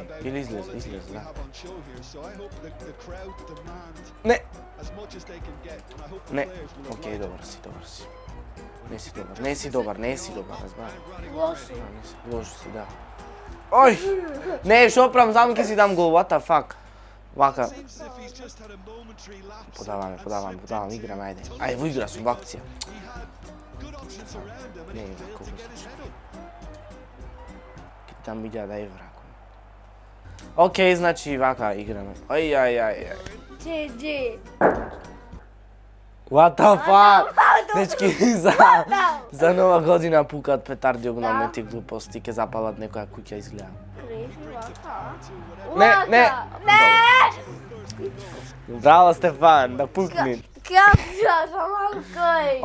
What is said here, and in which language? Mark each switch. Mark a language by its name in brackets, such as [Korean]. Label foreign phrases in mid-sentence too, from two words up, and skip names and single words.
[Macedonian] Или излезе, да. Не, окей, добар си. Не си добар, разбра. Лошо си, да. Ој! Не, шо правам, само ке си дам гол, [English] what the fuck? [Macedonian] Вака. Подаваме, играме, ајде. Ајде, во игра сум, во акција. Не, колко случај. Там 1000 евра. Окей, значи вака играме. Ај. GG. [English] What the fuck? [Macedonian] Дечки, за нова година пукат петарди огромни ти глупости, ке запалат некоја куќа изгледа. Не! Браво, Стефан, да пукни. Капча, самакој.